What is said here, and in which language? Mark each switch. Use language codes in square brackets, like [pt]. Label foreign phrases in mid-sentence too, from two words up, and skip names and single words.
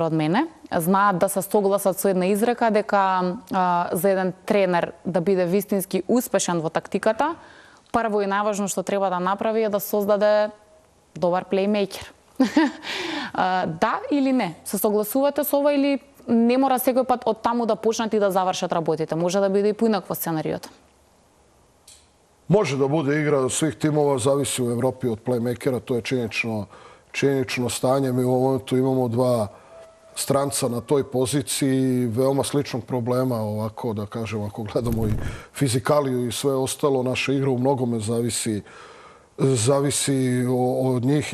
[mk] од мене, знаат да се согласат со една изрека дека за еден тренер да биде вистински успешен во тактиката, прво и најважно што треба да направи е да создаде добар плеймејкер. Да или не? Се согласувате со ова или не мора секој пат од таму да почнат и да завршат работите? Може да биде и поинакво сценариото. [sr] Može da bude igra svih timova, zavisi u Evropi od playmakera, to je činjenično stanje. Mi u ovom momentu imamo dva stranca na toj poziciji, veoma sličnog problema, ovako da kažem, ako gledamo i fizikaliju i sve ostalo, naša igra u mnogome zavisi od njih.